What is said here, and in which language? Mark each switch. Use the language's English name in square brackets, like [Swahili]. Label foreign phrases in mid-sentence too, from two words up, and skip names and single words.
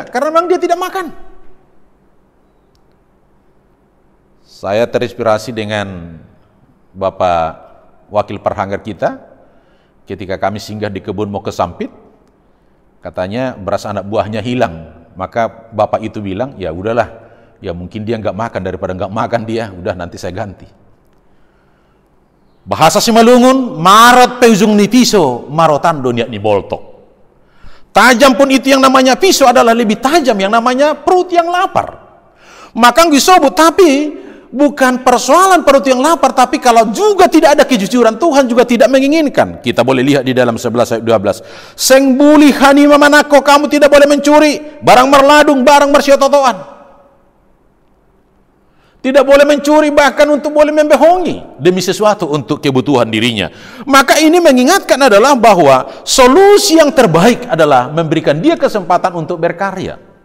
[Indonesian] Karena memang dia tidak makan. Saya terinspirasi dengan Bapak Wakil Perhanggar kita, ketika kami singgah di kebun mau ke Sampit, katanya beras anak buahnya hilang. Maka Bapak itu bilang, ya udahlah, ya mungkin dia nggak makan, daripada nggak makan dia, udah nanti saya ganti. [Batak Simalungun] Bahasa Simalungun, marot peujung ni piso, marotan dunia ni boltok. [Indonesian] Tajam pun itu yang namanya pisau adalah lebih tajam yang namanya perut yang lapar. Maka ngisobut, tapi bukan persoalan perut yang lapar, tapi kalau juga tidak ada kejujuran, Tuhan juga tidak menginginkan. Kita boleh lihat di dalam 11 ayat 12. [Batak Simalungun] Seng buli hanima manako, [Indonesian] kamu tidak boleh mencuri [Batak Simalungun] barang merladung, barang mersiototoan. [Indonesian] Tidak boleh mencuri, bahkan untuk boleh membohongi demi sesuatu untuk kebutuhan dirinya. Maka ini mengingatkan adalah bahwa solusi yang terbaik adalah memberikan dia kesempatan untuk berkarya.